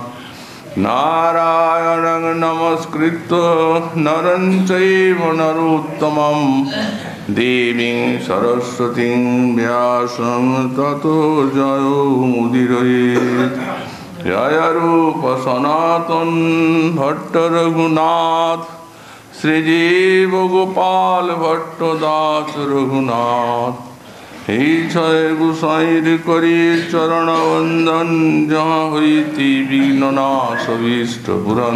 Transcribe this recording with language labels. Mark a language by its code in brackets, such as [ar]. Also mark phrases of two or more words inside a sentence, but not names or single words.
[sa] नारायणं नमस्कृत्य नरं चैव नरोत्तमं, देवीं सरस्वतीं व्यासं ततो जयो मुदीरयेत्। जय रूप सनातन भट्ट रघुनाथ, श्रीजीव गोपाल भट्ट दास रघुनाथ। [bn] এই ছয় গোসাইর করি চরণ বন্দন, যাহা হইতি বিঘ্ন নাশ অভীষ্ট পুরন।